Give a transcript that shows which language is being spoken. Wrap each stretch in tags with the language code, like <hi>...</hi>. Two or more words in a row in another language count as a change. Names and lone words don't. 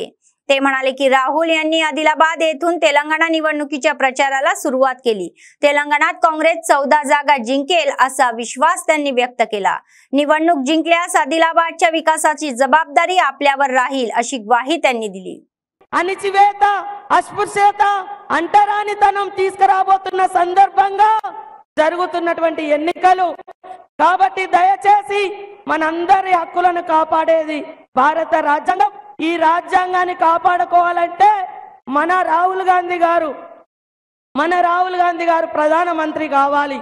<mr>ते म्हणाले की राहुल यांनी आदिलाबाद येथून तेलंगणा निवडणुकीच्या प्रचाराला सुरुवात केली. तेलंगणात काँग्रेस 14 जागा जिंकेल असा विश्वास त्यांनी व्यक्त केला. निवडणूक जिंकल्यास आदिलाबादच्या विकासाची जबाबदारी आपल्यावर राहील अशी ग्वाही त्यांनी दिली.</mr> <te>అణిచివేత అస్పృశ్యత అంటరానితనం తీసుకురాబోతున్న సందర్భంగా జరుగుతున్నటువంటి ఎన్నికలు కాబట్టి దయచేసి మనందరి హక్కులను కాపాడేది భారత రాజ్యాంగం. ఈ రాజ్యాంగాన్ని కాపాడుకోవాలంటే మన రాహుల్ గాంధీ గారు ప్రధానమంత్రి కావాలి.</te>